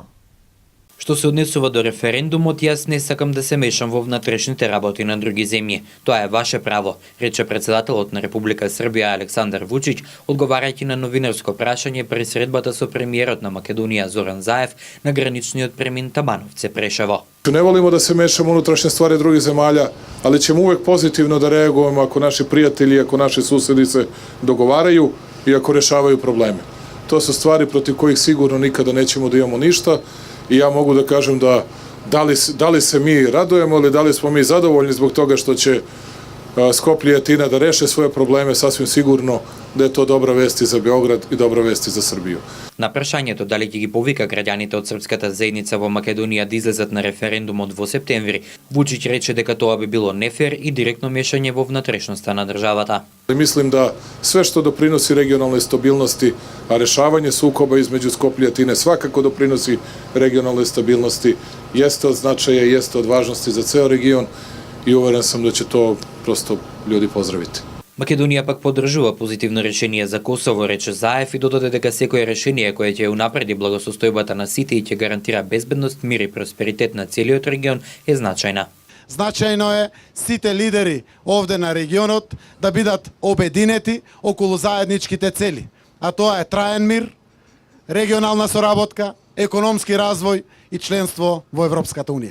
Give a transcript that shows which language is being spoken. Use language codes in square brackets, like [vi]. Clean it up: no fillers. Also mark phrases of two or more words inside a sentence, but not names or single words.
[mk] Што се однесува до референдумот, јас не сакам да се мешам во внатрешните работи на други земји. Тоа е ваше право, рече председателот на Република Србија Александар Вучиќ, одговарајќи на новинарско прашање при средбата со премиерот на Македонија Зоран Заев на граничниот премин Табановце Прешево. [sr] Не волимо да се мешаме унутрешне ствари других земјалја, али ćemo uvek pozitivno da reagujemo ako naši prijatelji, ako naši susedi se dogovaraju i ako rešavaju probleme. To su stvari protiv kojih sigurno nikada nećemo da imamo ništa. I ja mogu da kažem da li se mi radujemo ili da li smo mi zadovoljni zbog toga što će Skoplje i Atina da reše svoje probleme, sasvim sigurno da je to dobra vest i za Beograd i dobra vest i za Srbiju. [mk] На прашањето дали ќе ги повика граѓаните од српската заедница во Македонија да излезат на референдумот во септември, Вучиќ рече дека тоа би било нефер и директно мешање во внатрешноста на државата. [sr] Mislim da sve što doprinosi regionalnoj stabilnosti, a rešavanje sukoba između Skoplja i Atine svakako doprinosi regionalnoj stabilnosti, jeste od značaja i jeste od važnosti za ceo region i uveren sam da će to prosto ljudi pozdraviti. [mk] Македонија пак поддржува позитивно решение за Косово, рече Заев и додаде дека секое решение кое ќе унапреди благосостојбата на сите и ќе гарантира безбедност, мир и просперитет на целиот регион е значајна. Значајно е сите лидери овде на регионот да бидат обединети околу заедничките цели, а тоа е траен мир, регионална соработка, економски развој и членство во Европската унија.